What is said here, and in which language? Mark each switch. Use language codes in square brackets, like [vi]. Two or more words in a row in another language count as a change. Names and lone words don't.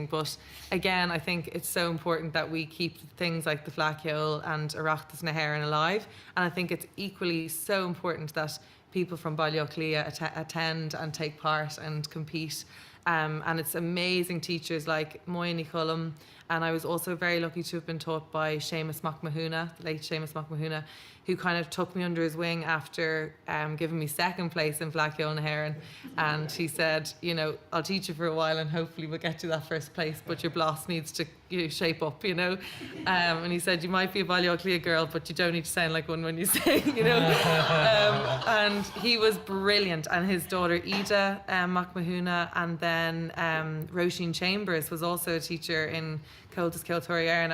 [en] But again, I think it's so important that we keep things like the Fleadh Cheoil and Oireachtas na hÉireann alive, and I think it's equally so important that people from Baile Clia attend and take part and compete. And it's amazing teachers like Moya Ní Choilm And I was also very lucky to have been taught by Séamus Mac Mathúna, late Séamus Mac Mathúna, who kind of took me under his wing after giving me second place in Flaciol na hÉireann. And he said, you know, I'll teach you for a while and hopefully we'll get to that first place, but your blás needs to shape up, you know. And he said, you might be a Ballioclia girl, but you don't need to sound like one when you sing, you know. And he was brilliant. And his daughter Íde Mac Mathúna, and then Roisin Chambers was also a teacher in Comhaltas Ceoltóirí Éireann.